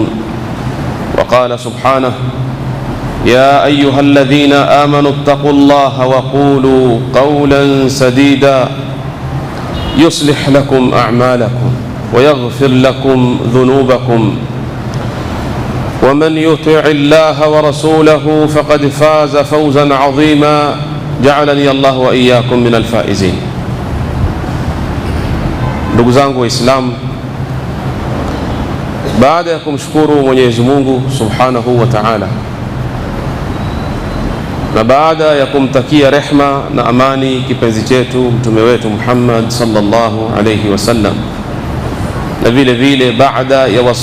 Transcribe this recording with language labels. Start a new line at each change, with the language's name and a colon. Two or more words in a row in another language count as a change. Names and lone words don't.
Arabic: وقال سبحانه: يا أيها الذين آمنوا اتقوا الله وقولوا قولا سديدا يصلح لكم أعمالكم ويغفر لكم ذنوبكم ومن يطع الله ورسوله فقد فاز فوزا عظيما. جعلني الله وإياكم من الفائزين.
Swahili: Ndugu zangu Waislamu, baada ya kumshukuru Mwenyezi Mungu
Arabic: سبحانه وتعالى
Swahili: na baada ya kumtakia rehma na amani kipenzi chetu mtume wetu Muhammad
Arabic: صلى الله عليه وسلم,
Swahili: na vile vile baada ya